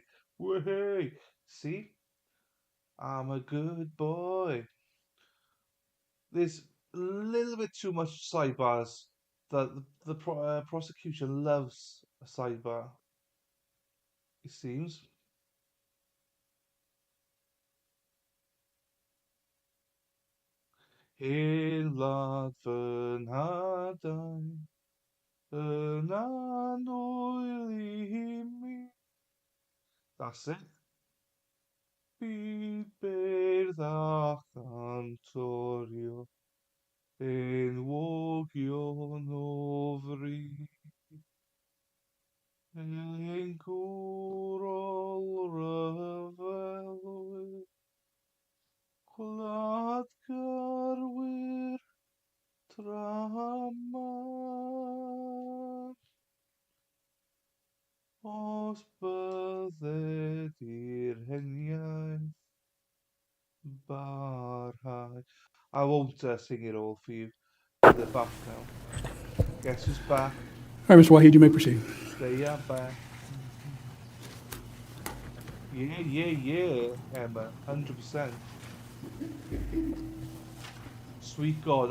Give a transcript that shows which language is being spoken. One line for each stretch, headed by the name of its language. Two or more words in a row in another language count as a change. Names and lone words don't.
English: Whey! See? I'm a good boy. There's a little bit too much sidebars the prosecution loves a sidebar. It seems.
Welsh: Hyn wlad fy nhadau, yn annwyl I mi.
English: That's it.
Welsh: Byd beirdd a chantorio, enwogion o fri. Ein gwrol ryfelwyr, gwladgarwyr dramor. Os bydded i'r heniaeth barhau.
English: I won't sing it all for you, because they're back now. Guess who's back? All right, Mr. Wahid, you may proceed. They are back. Yeah, Emma, 100%. Sweet God.